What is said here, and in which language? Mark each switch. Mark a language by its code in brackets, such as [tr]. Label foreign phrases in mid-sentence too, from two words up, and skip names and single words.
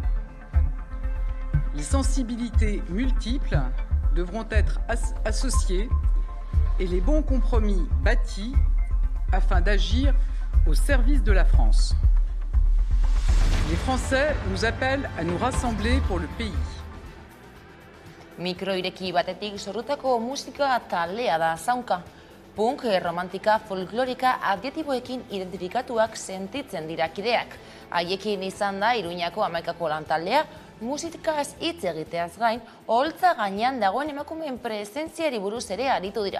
[fr] Les sensibilités multiples devront être associées et les bons compromis bâtis afin d'agir au service de la France. Les Français nous appellent à nous rassembler pour le pays. [eu] Mikroireki batetik sortutako musika taldea da Zaunka. Punk, romantika, folklorika adjetiboekin identifikatuak sentitzen dira kideak. Haiekin izan da Iruñako 11. lantaldea, musikaz hitz egiteaz gain, oholtza gainean dagoen emakumeen presentziari buruz ere aritu dira.